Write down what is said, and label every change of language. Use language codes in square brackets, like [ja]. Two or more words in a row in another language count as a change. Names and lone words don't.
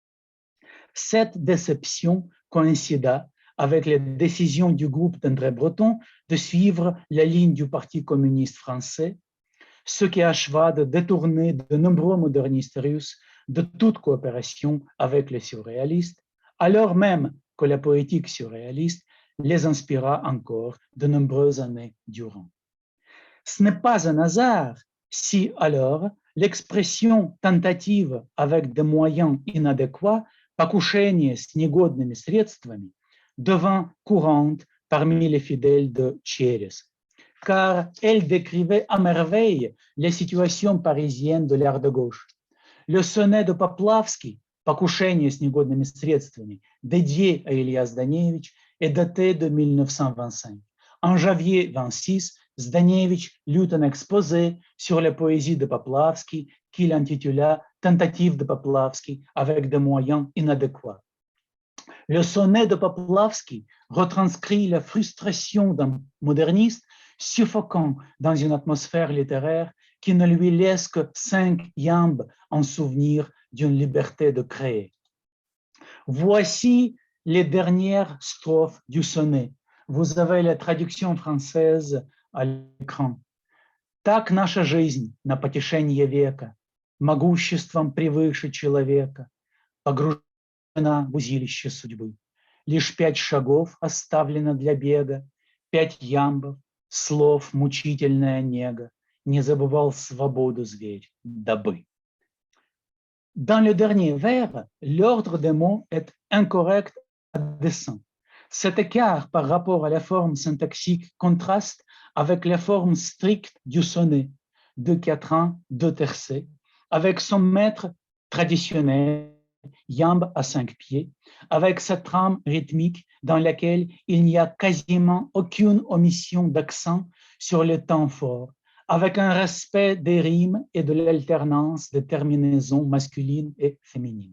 [fr] Cette déception coïncida avec la décision du groupe d'André Breton de suivre la ligne du Parti communiste français, ce qui acheva de détourner de nombreux modernistes russes de toute coopération avec les surréalistes, alors même que la poétique surréaliste les inspira encore de nombreuses années durant. Ce n'est pas un hasard si alors l'expression tentative avec des moyens inadéquats, [ru] покушение с негодными средствами, [fr] devint courante parmi les fidèles de Cheres, car elle décrivait à merveille les situations parisiennes de l'art de gauche. Le sonnet de Poplavski, [ru] «Покушение с негодными средствами», [fr] dédié à Ilias Danevitch, est daté de 1925. En janvier 26, Zdanevitch lut un exposé sur la poésie de Poplavski qu'il intitula « Tentative de Poplavski avec des moyens inadéquats ». Le sonnet de Poplavski retranscrit la frustration d'un moderniste suffocant dans une atmosphère littéraire qui ne lui laisse que 5 iambes en souvenir d'une liberté de créer. Voici les dernières strophes du sonnet. Vous avez la traduction française à l'écran. [ru] Так наша жизнь на потешенье века, могуществом превыше человека, погружена в узилище судьбы. Лишь 5 шагов оставлено для бега, 5 ямбов, слов мучительная нега, не забывал свободу зверь, дабы. [fr] Dans le dernier vers, l'ordre des mots est incorrect à dessein. Cet écart par rapport à la forme syntaxique contraste avec la forme stricte du sonnet, 2 quatrains, 2 tercets, avec son maître traditionnel Jambe à 5 pieds, avec cette trame rythmique dans laquelle il n'y a quasiment aucune omission d'accent sur le temps fort, avec un respect des rimes et de l'alternance des terminaisons masculines et féminines.